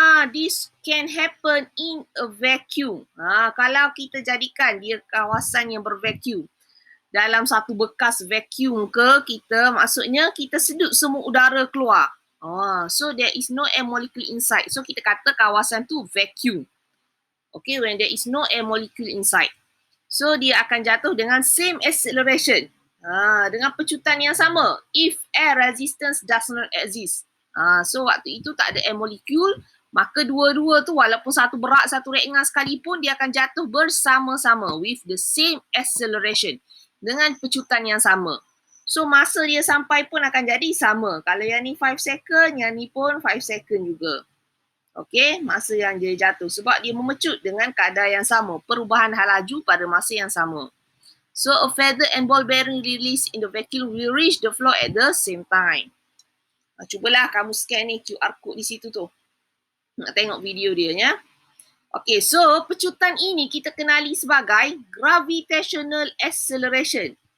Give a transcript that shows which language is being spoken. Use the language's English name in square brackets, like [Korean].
[English] This can happen in a vacuum. [Malay] Kalau kita jadikan dia kawasan yang bervacuum. Dalam satu bekas vacuum ke kita, maksudnya kita sedut semua udara keluar. [English] So there is no air molecule inside. [Malay] So kita kata kawasan tu vacuum. [English] Okay, when there is no air molecule inside. [Malay] So dia akan jatuh dengan [English] same acceleration. [Malay] Dengan pecutan yang sama. [English] If air resistance does not exist. [Malay] So waktu itu tak ada air molecule, maka dua-dua tu walaupun satu berat satu ringan sekalipun dia akan jatuh bersama-sama [English] with the same acceleration [Malay] dengan pecutan yang sama. So masa dia sampai pun akan jadi sama. Kalau yang ni 5 second, yang ni pun 5 second juga. Okay, masa yang dia jatuh. Sebab dia memecut dengan kadar yang sama. Perubahan hal laju pada masa yang sama. [English] So a feather and ball bearing released in the vacuum will reach the floor at the same time. [Malay] Cubalah kamu scan ni QR code di situ tu. Nak tengok video dia ya. Okay, so pecutan ini kita kenali sebagai gravitational acceleration.